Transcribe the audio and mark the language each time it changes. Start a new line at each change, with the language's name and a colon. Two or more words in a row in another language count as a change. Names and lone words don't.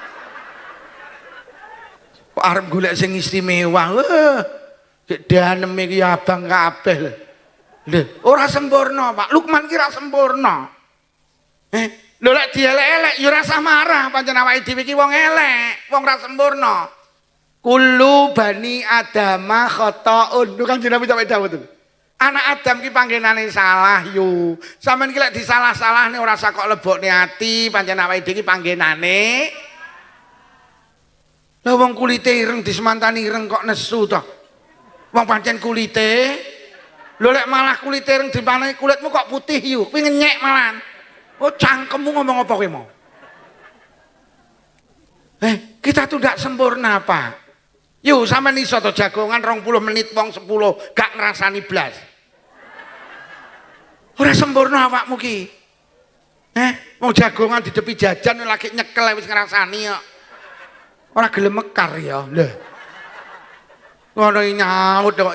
Javanese: Kok arep golek sing istimewa. Gek daneme ki abang kabeh lho. Lho, ora sempurna, Pak. Lukman ki ora sempurna. Lho lek dielek-elek ya ora usah marah, pancen awake dhewe ki wong elek, wong ora sempurna.
Arabic: Kullu bani adama khata'un.
Javanese: Lho Kanjeng Nabi sampe dawuh to. Anak Adam ki panggenane salah yo. Sampeyan ki lek disalah-salahne ora usah kok lebokne ati, pancen awake dhewe ki panggenane. Lah wong kulite ireng disemantani ireng kok nesu to. Wong pancen kulite lho lek malah kulit ireng dipanahi kulitmu kok putih yuk, kuwi ngenyek malahan. Oh cangkemmu ngomong apa kowe mau?
Indonesian: Kita tuh ndak sempurna, Pak.
Javanese: Yuk sampean iso to jagongan 20 menit wong 10 gak ngrasani blas. Ora sempurna awakmu ki. Wong jagongan didepi jajan lagi nyekel wis ngrasani kok. Ora gelem mekar ya. Lho. Ngono nyaut kok.